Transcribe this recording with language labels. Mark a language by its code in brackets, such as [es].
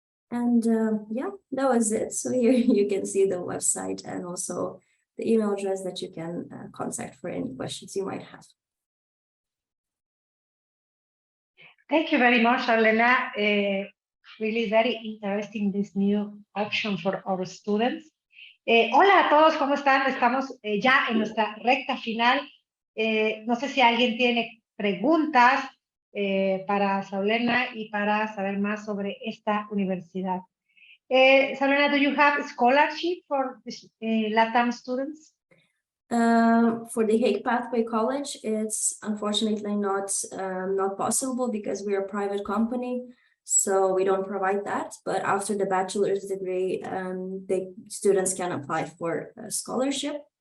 [en] And that was it. So here you can see the website and also the email address that you can contact for any questions you might have. Thank you very much, Arlena. Really very interesting, this new option for our students. [es] Hola a todos, ¿cómo están? Estamos ya en nuestra recta final. No sé si alguien tiene preguntas para Saulena y para saber más sobre esta universidad. [en] Saulena, do you have a scholarship for LATAM students? For the Hague Pathway College, it's unfortunately not possible because we're a private company, so we don't provide that. But after the bachelor's degree, the students can apply for a scholarship.